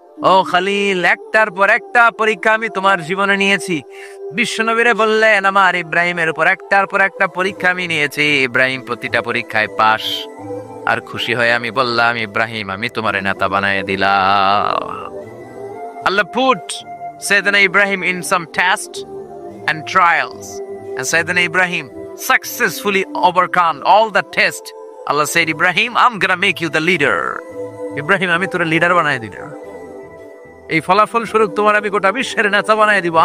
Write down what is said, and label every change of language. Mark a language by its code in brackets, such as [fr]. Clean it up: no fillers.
[bn] ও খলিল, একটার পর একটা পরীক্ষা আমি তোমার জীবনে নিয়েছি। বিশ্বনবীরে বললেন, আমার ইব্রাহিমের উপর একটার পর একটা পরীক্ষা আমি নিয়েছি, ইব্রাহিম প্রতিটা পরীক্ষায় পাস। আর খুশি হয়ে আমি বললাম, ইব্রাহিম আমি তোমার নেতা বানায় দিলাম। [en] Allah put Sayyidina Ibrahim in some tests and trials, and Sayyidina Ibrahim successfully overcome all the tests. Allah said, Ibrahim, I'm gonna make you the leader. [bn] Ibrahim আমি তোর লিডার বানায় দিলাম, এই ফলাফল স্বরূপ তোমার আমি গোটা বিশ্বের নেতা বানায় দিব।